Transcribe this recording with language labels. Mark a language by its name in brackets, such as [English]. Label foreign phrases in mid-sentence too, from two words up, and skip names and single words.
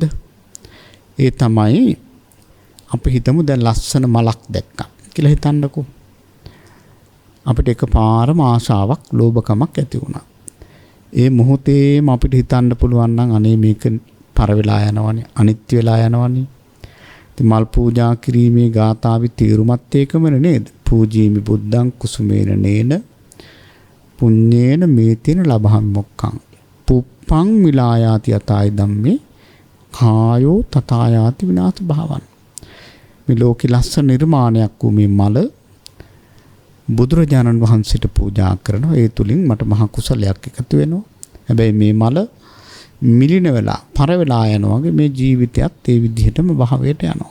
[Sinhala] ඒ තමයි අපි හිතමු දැන් ලස්සන මලක් දැක්කා කියලා හිතන්නකෝ. අපිට එකපාරම ආශාවක්, ලෝභකමක් ඇති වුණා. ඒ මොහොතේම අපිට හිතන්න පුළුවන් නම් අනේ මේක පර වෙලා යනවනේ, අනිත්‍ය වෙලා යනවනේ. ඉතින් මල් පූජා කිරීමේ ගාථාවේ තීරුමත් ඒකමනේ නේද? [Pali] පූජීමි බුද්ධං කුසුමේන නේන පුඤ්ඤේන මේතේන ලබහම් මොක්ඛං පුප්පං විලායාති යතයි ධම්මේ කායෝ තථායාති විනාශ භාවං. [Sinhala] මේ ලෝකේ ලස්සන නිර්මාණයක් වූ මේ මල බුදුරජාණන් වහන්සේට පූජා කරනවා. ඒ තුලින් මට මහ කුසලයක් එකතු වෙනවා. හැබැයි මේ මල මිලින වෙලා පර වෙලා යනවා වගේ මේ ජීවිතයත් ඒ විදිහටම භවයට යනවා.